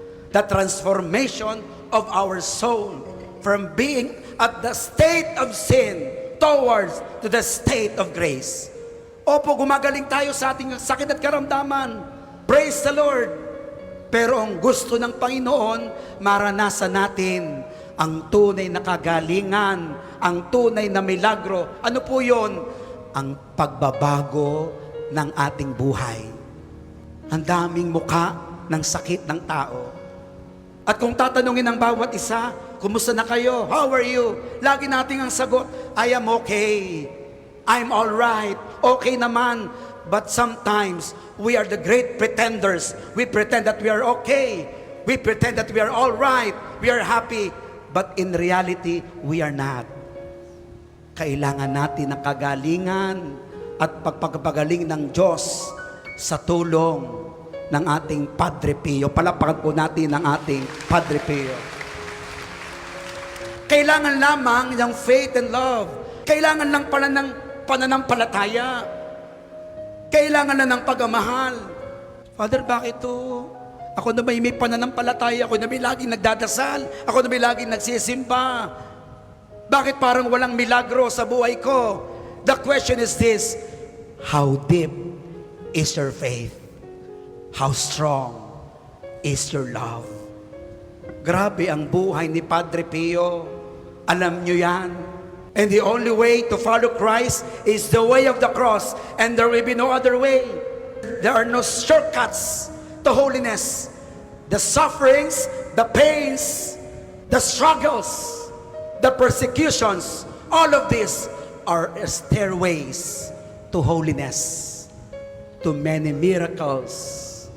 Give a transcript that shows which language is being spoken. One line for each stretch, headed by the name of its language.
English: The transformation of our soul from being at the state of sin towards to the state of grace.
Filipino: Opo, gumagaling tayo sa ating sakit at karamdaman. Praise the Lord. Pero ang gusto ng Panginoon, maranasan natin ang tunay na kagalingan, ang tunay na milagro. Ano po yon? Ang pagbabago ng ating buhay. Ang daming muka ng sakit ng tao. At kung tatanungin ng bawat isa, kumusta na kayo?
English: How are you?
Filipino: Lagi nating ang sagot,
English: I am okay. I'm all right.
Filipino: Okay naman.
English: But sometimes, we are the great pretenders. We pretend that we are okay. We pretend that we are all right. We are happy. But in reality, we are not.
Filipino: Kailangan natin ng kagalingan at pagpagpagaling ng Diyos sa tulong ng ating Padre Pio. Palapakan po natin ang ating Padre Pio. Kailangan lamang ng
English: faith and love.
Filipino: Kailangan lang pala ng pananampalataya. Kailangan na ng pagmamahal. Father, bakit to? Ako na may pananampalataya, ako na may laging nagdadasal, ako na may laging nagsisimba. Bakit parang walang milagro sa buhay ko?
English: The question is this, how deep is your faith? How strong is your love?
Filipino: Grabe ang buhay ni Padre Pio. Alam nyo yan.
English: And the only way to follow Christ is the way of the cross. And there will be no other way. There are no shortcuts to holiness. The sufferings, the pains, the struggles, the persecutions, all of these are stairways to holiness, to many miracles.